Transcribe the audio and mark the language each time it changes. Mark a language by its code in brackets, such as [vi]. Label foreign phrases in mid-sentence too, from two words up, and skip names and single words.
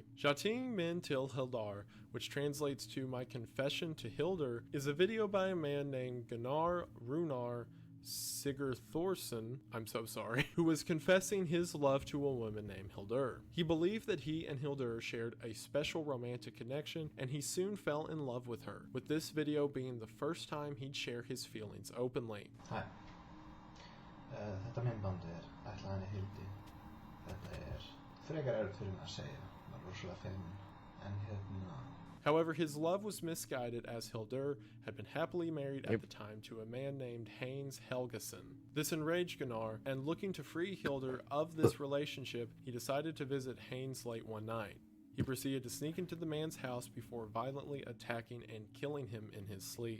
[is] Jating Min Til Hildar, [en] which translates to My Confession to Hildur, is a video by a man named Gunnar Runar Sigurþórsson, I'm so sorry, who was confessing his love to a woman named Hildur. He believed that he and Hildur shared a special romantic connection, and he soon fell in love with her, with this video being the first time he'd share his feelings openly. Hi. [is] Þetta myndband ætlað henni Hildi. Þetta frekar erfitt fyrir mig að segja. Það er rosalega feiminn. En [en] However, his love was misguided, as Hildur had been happily married at the time to a man named Haynes Helgason. This enraged Gunnar, and looking to free Hildur of this relationship, he decided to visit Haynes late one night. He proceeded to sneak into the man's house before violently attacking and killing him in his sleep.